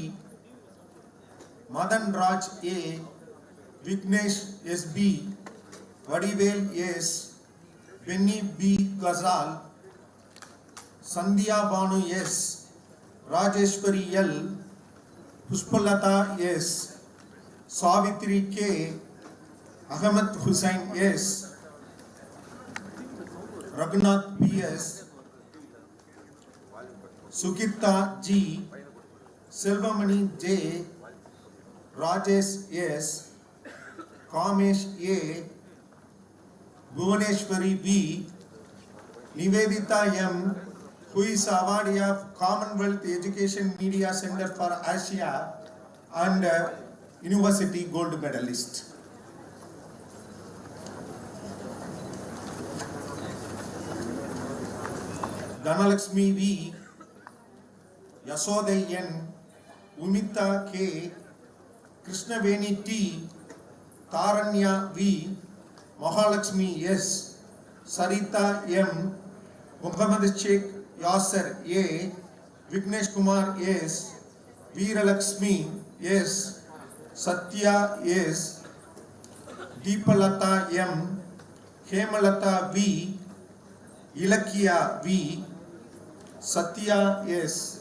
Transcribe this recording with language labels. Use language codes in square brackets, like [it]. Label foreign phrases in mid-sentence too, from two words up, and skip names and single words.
[en] Madan Raj A, Vignesh SB, Vadivel S, Benny B Ghazal, Sandhya Banu S, Rajeshwari L, Pushpalata S, Savitri K, Ahmed Hussain S, Raghunath P.S., Sukita G, Selvamani J, Rajesh S, Kamesh A, Bhuvaneshwari B, Nivedita M, who is awardee of Commonwealth Education Media Center for Asia and University Gold Medalist. Dhanalakshmi V, Yasodai N, Umita K, Krishnaveni T, Taranya V, Mahalakshmi S, Sarita M, Muhammad Sheikh Yasser A, Vignesh Kumar S, Veeralakshmi S, Satya S, Deepalata M, Hemalata V, Ilakya V, Satya S,